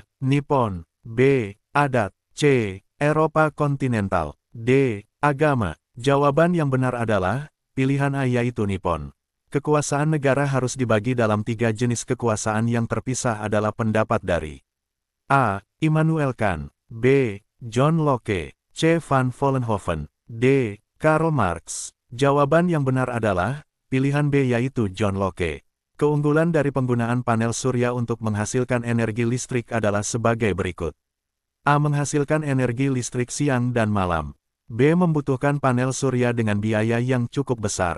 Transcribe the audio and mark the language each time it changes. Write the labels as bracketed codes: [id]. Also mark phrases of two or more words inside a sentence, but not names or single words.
[id] Nippon, B. Adat, C. Eropa kontinental, D. Agama. Jawaban yang benar adalah, pilihan A yaitu Nippon. Kekuasaan negara harus dibagi dalam 3 jenis kekuasaan yang terpisah adalah pendapat dari A. Immanuel Kant, B. John Locke, C. Van Vollenhoven, D. Karl Marx. Jawaban yang benar adalah, pilihan B yaitu John Locke. Keunggulan dari penggunaan panel surya untuk menghasilkan energi listrik adalah sebagai berikut. A. Menghasilkan energi listrik siang dan malam. B. Membutuhkan panel surya dengan biaya yang cukup besar.